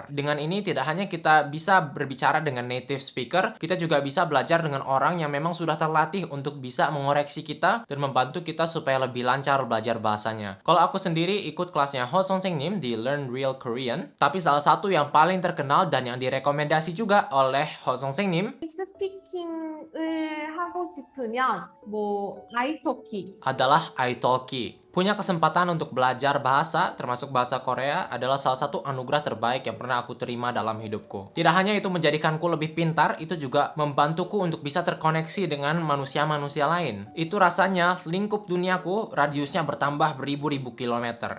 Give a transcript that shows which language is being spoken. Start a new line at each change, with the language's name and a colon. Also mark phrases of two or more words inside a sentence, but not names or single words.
Indonesian: Dengan ini tidak hanya kita bisa berbicara dengan
English: native speaker,
Indonesian: kita juga bisa belajar dengan orang yang memang sudah terlatih untuk bisa mengoreksi kita dan membantu kita supaya lebih lancar belajar bahasanya. Kalau aku sendiri ikut kelasnya Ho Song-seng-nim di Learn Real Korean, tapi salah satu yang paling terkenal dan yang direkomendasi juga oleh Ho Song-seng-nim,
Korean: 스피킹을 하고 싶으면 뭐 아이토키
Indonesian: adalah italki. Punya kesempatan untuk belajar bahasa, termasuk bahasa Korea, adalah salah satu anugerah terbaik yang pernah aku terima dalam hidupku. Tidak hanya itu menjadikanku lebih pintar, itu juga membantuku untuk bisa terkoneksi dengan manusia-manusia lain. Itu rasanya lingkup duniaku, radiusnya bertambah beribu-ribu kilometer.